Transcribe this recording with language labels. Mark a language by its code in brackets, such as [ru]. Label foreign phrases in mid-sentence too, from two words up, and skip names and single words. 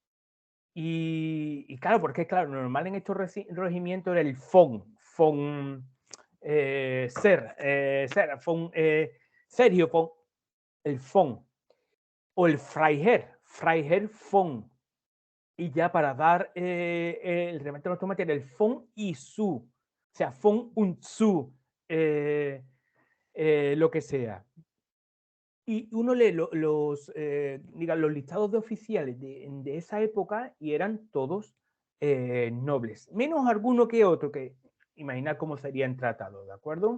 [es] Y claro, porque claro, normal en estos regimientos era el Sergio von, el von, o el [de] Freiherr von, [es] y ya para dar el remate automático era el von y su, o sea, [de] von und zu, [es] lo que sea. Y uno lee los listados de oficiales de esa época y eran todos nobles, menos alguno que otro, que imaginad cómo serían tratados, ¿de acuerdo?